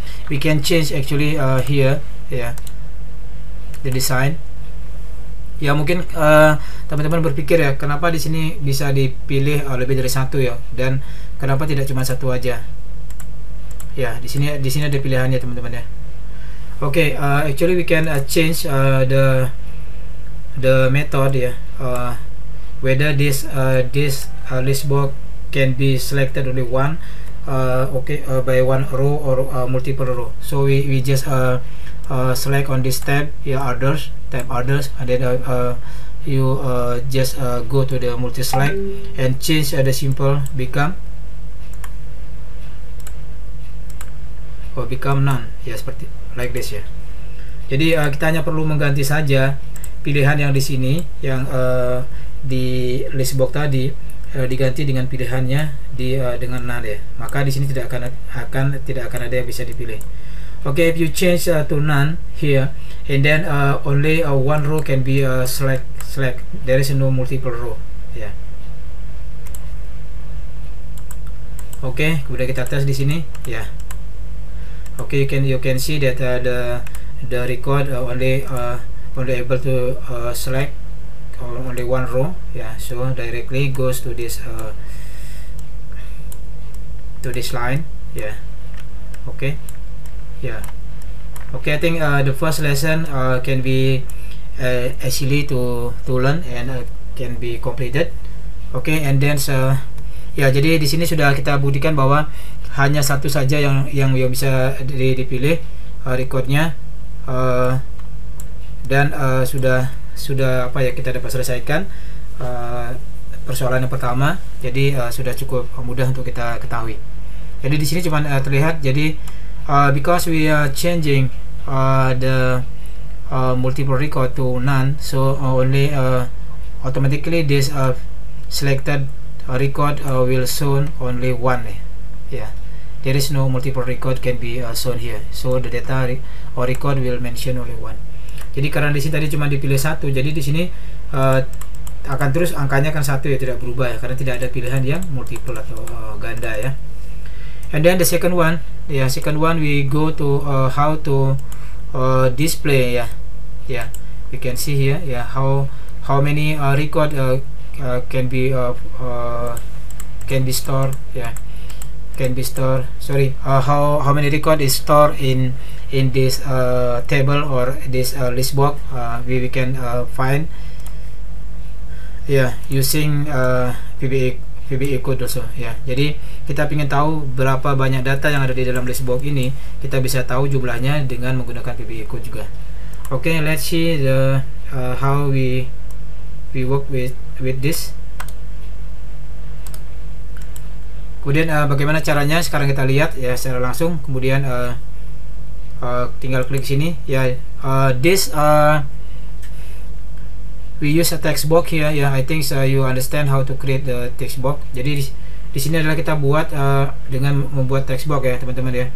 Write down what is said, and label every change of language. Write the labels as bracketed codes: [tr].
[en] We can change actually here the design. [id] Mungkin teman-teman berpikir kenapa di sini bisa dipilih lebih dari satu dan kenapa tidak cuma satu aja. Di sini ada pilihannya teman-teman [en] Okay, actually we can change the method whether this list box can be selected only one by one row or multiple row. So we just select on this tab others, and then you just go to the multi select and change the simple become none ya, seperti like this ya. [id] Jadi kita hanya perlu mengganti saja pilihan yang di sini yang di list box tadi diganti dengan pilihannya dengan none ya. Maka di sini tidak akan ada yang bisa dipilih. [en] Okay, if you change to none here and then only one row can be select, there is no multiple row ya. Okay, [id] kemudian kita tes di sini ya. [en] Okay, you can see that the record only able to select only one row yeah, so directly goes to this line yeah. Okay yeah, okay, I think the first lesson can be easily to learn and can be completed. [id] Okay, and then ya, jadi di sini sudah kita buktikan bahwa hanya satu saja yang bisa dipilih recordnya, dan sudah apa ya, kita dapat selesaikan persoalan yang pertama. Jadi sudah cukup mudah untuk kita ketahui. Jadi di sini cuma terlihat, jadi [en] because we are changing the multiple record to none, so only automatically this selected record will show only one yeah. There is no multiple record can be shown here, so the data or record will mention only one. [id] Jadi karena di sini tadi cuma dipilih satu, jadi di sini akan terus angkanya kan satu ya, tidak berubah ya, karena tidak ada pilihan yang multiple atau ganda ya. [en] And then the second one ya, second one we go to how to display ya. Yeah, you can see here ya, how many record can be stored ya. Can be stored, sorry, how many record is stored in this table or this list box. We can find yeah, using VBA code also ya. [id] Jadi kita ingin tahu berapa banyak data yang ada di dalam list box ini, kita bisa tahu jumlahnya dengan menggunakan VBA code juga. [en] Okay, let's see the how we work with this. [id] Kemudian bagaimana caranya sekarang kita lihat ya secara langsung. Kemudian tinggal klik sini ya. [en] This we use a text box here ya. I think you understand how to create the text box. [id] Jadi di sini adalah kita buat dengan membuat text box ya teman-teman ya.